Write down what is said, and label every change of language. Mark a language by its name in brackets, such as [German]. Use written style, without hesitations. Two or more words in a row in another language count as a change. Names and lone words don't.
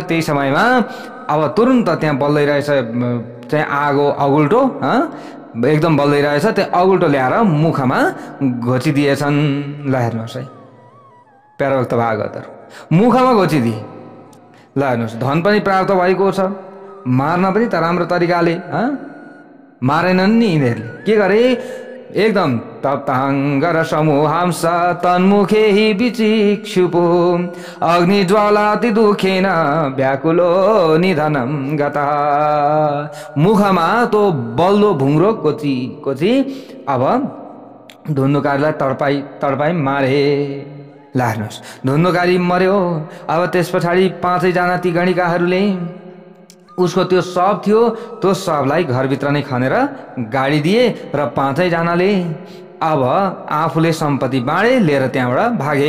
[Nepali] त्यही समयमा अब तुरुन्त त्यहाँ बल्दै रहेछ चाहिँ आगो अगुल्टो, एकदम बल्दै रहेछ, त्यो अगुल्टो ल्याएर मुखमा घोचिदिएछन्। ल हेर्नुहोस् है प्यारा भक्त भागवतहरू, मुखमा घोचिदिए। ल हेर्नुहोस्, धन पनि प्राप्त भएको छ, मार्न पनि त राम्रो तरिकाले मारेनन् नि यिनीहरूले। के गरे? [Sanskrit] एकदम तप्ताङ्गर समूहांस तन्मुखे हि विचिक्षुपो अग्निज्वालाति दुखेन व्याकुलो निधनम गता। [Nepali] मुखमा तो बल्दो भुङ्रो कोची अब धुन्धुकारीलाई तडपाई मारे। ल हेर्नुहोस्, धुन्धुकारी मर्यो। अब त्यस पछाडि पाँचैजना ती गणिकाहरूले उसको त्यो शव थियो, त्यो शवलाई घरभित्र नै खनेर गाडी दिए र पाँचैजनाले अब आफूले सम्पत्ति बाँडे लिएर त्यहाँबाट भागे।